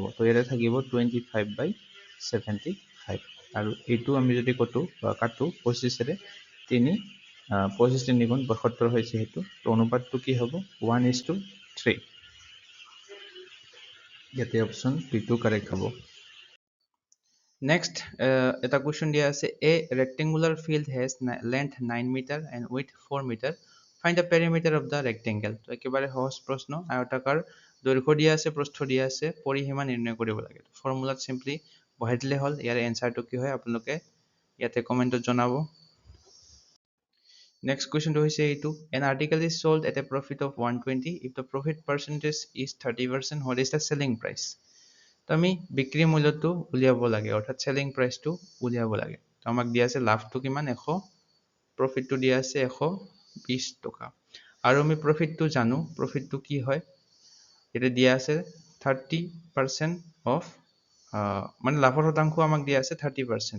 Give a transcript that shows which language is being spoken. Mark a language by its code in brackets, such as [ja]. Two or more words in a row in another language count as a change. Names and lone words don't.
[as] তো ইয়াতে থাকিব 25/75 আৰু এইটো আমি যদি কাটো 25ৰে 25 3 গুণ 72 হৈছে সেইটো। তো অনুপাতটো কি হ'ব 1:3। ইয়াতে অপশ্যন ডিটো কাৰেক্ট হ'ব। [en] Next, এটা question [as] দিয়া আছে [en] a rectangular field has length 9 meter and width 4 meter. Find the perimeter of the rectangle. [as] তো একেবাৰে সহজ প্ৰশ্ন, আয়তাকাৰ দৈৰ্ঘ্য দিয়া আছে, প্ৰস্থ দিয়া আছে, পৰিসীমা নিৰ্ণয় কৰিব লাগে। ফৰ্মুলাত সিম্পলি বহাই দিলে হ'ল। ইয়াৰ এনসাৰটো কি হয় আপোনালোকে ইয়াতে কমেন্টত জনাব। [en] Next question to say to an article is sold at a profit of 120 if the profit percentage is 30%. What is the selling price? [as] তো আমি বিক্ৰী মূল্যটো উলিয়াব লাগে, অৰ্থাৎ [en] selling priceটো [as] উলিয়াব লাগে। তো আমাক দিয়া আছে লাভটো কিমান 100, প্ৰফিটটো দিয়া আছে 120 টকা। আৰু আমি প্ৰফিটটো জানো, প্ৰফিটটো কি হয় এটা দিয়া আছে 30% অফ, মানে লাভৰ শতাংশ আমাক দিয়া আছে 30%।